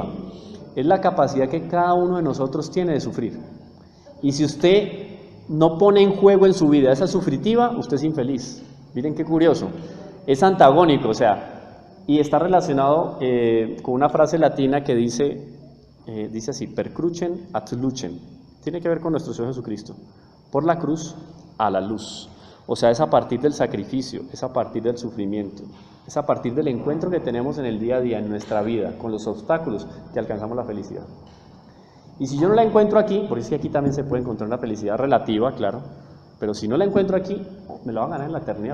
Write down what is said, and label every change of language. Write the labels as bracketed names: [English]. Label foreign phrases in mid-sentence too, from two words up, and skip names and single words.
[Spanish] Es la capacidad que cada uno de nosotros tiene de sufrir. Y si usted no pone en juego en su vida esa sufritiva, usted es infeliz. Miren qué curioso. Es antagónico, o sea, y está relacionado con una frase latina que dice así, [Latin] per crucem ad lucem, [Spanish] tiene que ver con nuestro Señor Jesucristo, por la cruz a la luz, o sea, es a partir del sacrificio, es a partir del sufrimiento, es a partir del encuentro que tenemos en el día a día, en nuestra vida, con los obstáculos, que alcanzamos la felicidad. Y si yo no la encuentro aquí, porque es que aquí también se puede encontrar una felicidad relativa, claro, pero si no la encuentro aquí, me la van a ganar en la eternidad.